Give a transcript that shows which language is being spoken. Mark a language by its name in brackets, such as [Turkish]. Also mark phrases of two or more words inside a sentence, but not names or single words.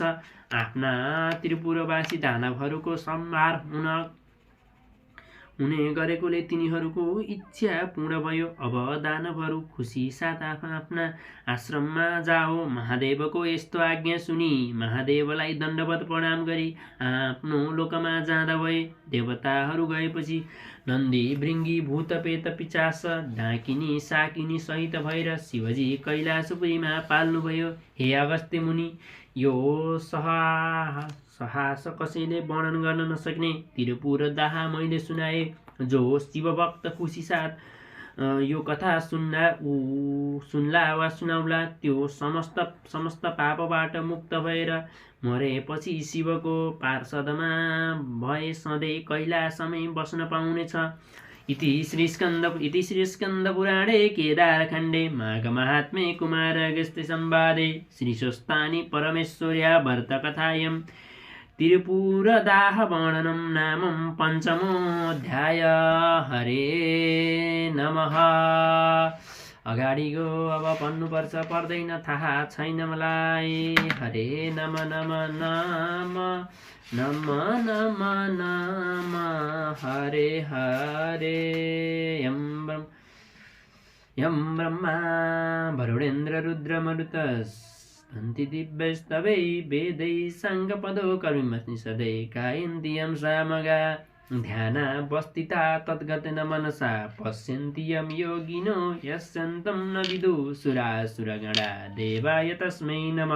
[Nepali] आफ्ना त्रिपुरवासी दानवहरूको संहार हुने गरेकोले तिनीहरूको इच्छा पूर्ण भयो। अब दानवहरू खुसी साथ आफ्ना आश्रममा जाओ। महादेवको यस्तो आज्ञा सुनि महादेवलाई दण्डवत प्रणाम गरी आफ्नो लोकमा जाँदा भए। देवताहरू गएपछि नन्दी भृङ्गी भूत पेत पिचास डाकिनी साकिनी सहित भएर शिवजी कैलाशपुरीमा पाल्नुभयो। हे अगस्त्य मुनि, यो साहस कसैले वर्णन गर्न नसक्ने त्रिपुर दाह मैले सुनाए। जो शिवभक्त खुसी साथ यो कथा सुन्ला वा सुनाउला त्यो समस्त पापबाट मुक्त भएर मरेपछि शिवको पार्षदमा भए सधैँ कैलाशमै बस्न पाउनेछ। [Sanskrit] इति श्री स्कन्दपुराणे केदारखण्डे माघमाहात्म्ये कुमारागस्त्य संवादे श्री स्वस्तानि परमेश्वर्या भरतकथायां त्रिपुरदाह वर्णनं नाम पञ्चमोऽध्याय। हरे नमः। [Nepali] अगाडि गो अब पढ्नुपर्छ, पर्दैन थाहा छैन मलाई। [Sanskrit] हरे नम नम नाम नम नम नाम हरे हरे। यं ब्रह्मा वरुणेन्द्र रुद्रमरुतस् अन्ति दिव्यस्तवै वेदै साङ्गपदो कर्मिमस्मि सदै गायन्ति यं सामगा ध्यानावस्थिता तद्गतेन मनसा पश्यन्ति यं योगिनो यस्यन्तं न विदुः सुरासुरगणा देवाय तस्मै नमः।